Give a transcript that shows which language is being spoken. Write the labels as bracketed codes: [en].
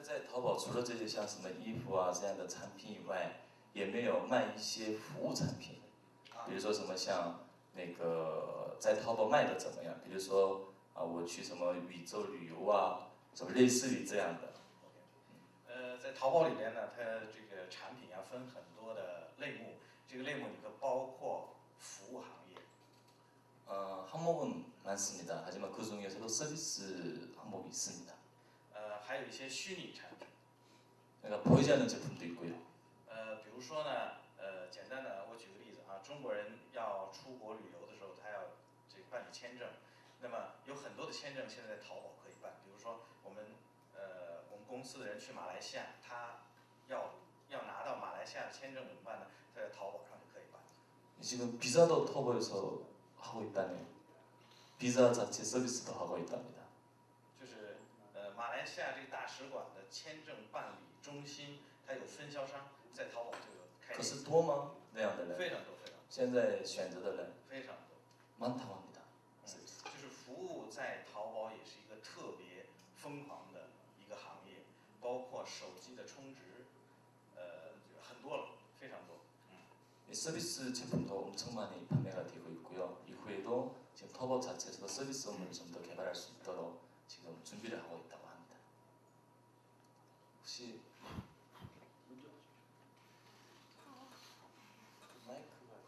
[zh] 淘宝除了这些像什么衣服啊这样的产品以外，也没有卖一些服务产品，比如说什么像那个在淘宝卖的怎么样？比如说我去什么宇宙旅游啊，什么类似于这样的。在淘宝里边呢，它这个产品要分很多的类目，这个类目里头包括服务行业。 [ko] 항목은 많습니다. 하지만 그 중에서도 서비스 항목이 있습니다. [zh] 还有一些虚拟产品。 [ko] 그러니까 보이지 않는 제품도 있고요. [zh] 比如说呢，简单的我举个例子啊，中国人要出国旅游的时候，他要这个办理签证，那么有很多的签证现在在淘宝可以办，比如说我们公司的人去马来西亚，他要拿到马来西亚的签证怎么办呢？他在淘宝上就可以办。 [ko] 지금 비자도 터보에서 하고 있다네요. 비자 자체 서비스도 하고 있답니다. [zh] 就是马来西亚这个大使馆的签证办理中心，它有分销商，在淘宝就有开店。可是多吗？那样的人？非常多，非常多。现在选择的人非常多。 [ko] 많다고 합니다. [zh] 就是服务在淘宝也是一个特别疯狂的一个行业，包括手机的充值，很多了，非常多。 [ko] 서비스 제품도 엄청 많이 판매가 되고 있고요. 이후에도 지금 터보 자체에서도 서비스 업무를 좀 더 개발할 수 있도록 지금 준비를 하고 있다고 합니다. 혹시 마이크가